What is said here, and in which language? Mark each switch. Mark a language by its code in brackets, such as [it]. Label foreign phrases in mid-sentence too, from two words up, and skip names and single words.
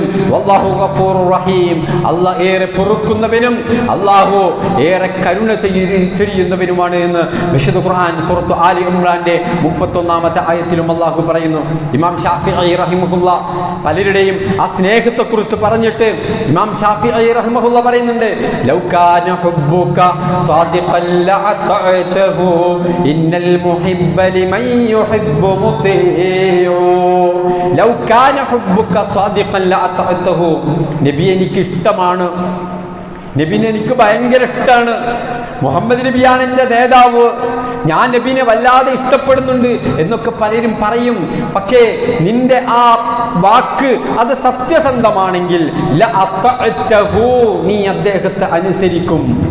[ar] والله غفور رحيم, [ml] അല്ലാഹു ഏറെ പൊറുക്കുന്നവനും അല്ലാഹു ഏറെ കരുണ ചെയ്യുന്നവനുമാണ് എന്ന് വിശുദ്ധ ഖുർആൻ സൂറത്ത് ആലി ഇംറാന്റെ 31-ാമത്തെ ആയത്തിലും അല്ലാഹു പറയുന്നു. ഇമാം ഷാഫിഈ റഹിമഹുല്ലാഹ് പലരുടെയും ആ സ്നേഹത്തെക്കുറിച്ച് പറഞ്ഞിട്ട് ഇമാം ഷാഫിഈ റഹിമഹുല്ലാഹ് പറയുന്നുണ്ട്, [ar] لو كان حبك صادقا لأطعته إن المحب لمن يحب مطيع لو كان حبك صادقا لأطعته. [ml] നബി എനിക്ക് ഇഷ്ടമാണ്, നബിനെ എനിക്ക് ഭയങ്കര ഇഷ്ടമാണ്, മുഹമ്മദ് നബിയാണ് എൻ്റെ നേതാവ്, ഞാൻ നബിനെ വല്ലാതെ ഇഷ്ടപ്പെടുന്നുണ്ട് എന്നൊക്കെ പലരും പറയും. പക്ഷേ നിന്റെ ആ വാക്ക് അത് സത്യസന്ധമാണെങ്കിൽ ലഅതഅതഹു, നീ അദ്ദേഹത്തെ അനുസരിക്കും.